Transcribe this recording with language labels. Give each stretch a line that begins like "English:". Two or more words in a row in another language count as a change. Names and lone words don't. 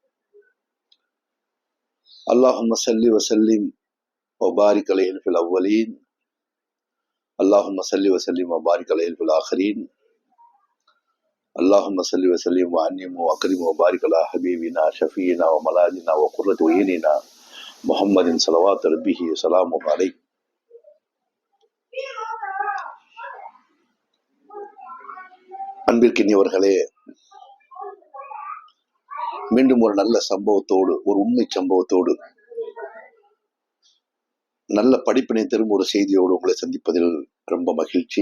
Arabic: اللهم صل وسلم وبارك عليه في الأولين اللهم صل وسلم وبارك عليه في الآخرين اللهم صل وسلم وأنعم وأكرم وبارك على حبيبنا شفيعنا وملاذنا وقرة أعيننا محمد صلى الله ربه وسلامه عليه.
Tamil: அன்பிற்கினியவர்களே, மீண்டும் ஒரு நல்ல சம்பவத்தோடு, ஒரு உண்மை சம்பவத்தோடு, நல்ல படிப்பினை தரும் ஒரு செய்தியோடு உங்களை சந்திப்பதில் ரொம்ப மகிழ்ச்சி.